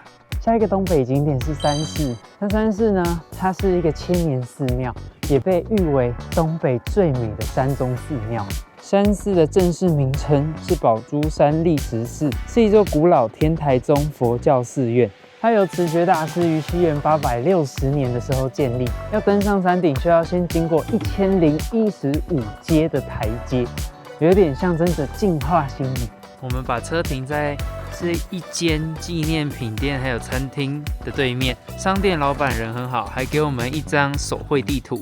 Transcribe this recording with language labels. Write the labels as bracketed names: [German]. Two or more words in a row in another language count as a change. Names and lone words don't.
[Chinese] 下一個東北景點是山寺。那山寺呢，它是一個千年寺廟，也被譽為東北最美的山中寺廟。山寺的正式名稱是寶珠山立石寺，是一座古老天台宗佛教寺院。它由持覺大師於西元860年的時候建立。要登上山頂，需要先經過1015階的台階。有點象徵着淨化心理。我們把車停在是一間紀念品店還有餐廳的對面，商店老闆人很好，還給我們一張手繪地圖。